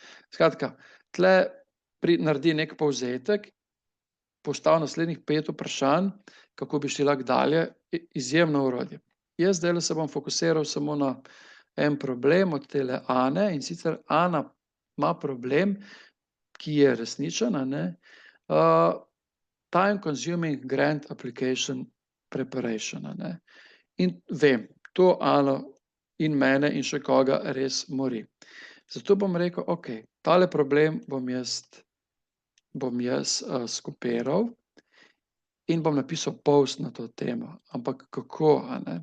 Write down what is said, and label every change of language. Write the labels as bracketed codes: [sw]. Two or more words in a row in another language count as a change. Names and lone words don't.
[sl] Skratka, tle naredi neki povzetek, postavi naslednjih 5 vprašanj, kako bi šli lahko dalje, izjemno orodje. Jaz zdajle se bom fokusiral samo na en problem od tele Ane, in sicer Ana ima problem, ki je resničen, a ne, [en] time consuming grant application preparation, a ne. [sl] In vem, to Ano in mene in še koga res mori. Zato bom rekel, ok, tale problem bom jaz skopiral in bom napisal post na to temo, ampak kako, a ne.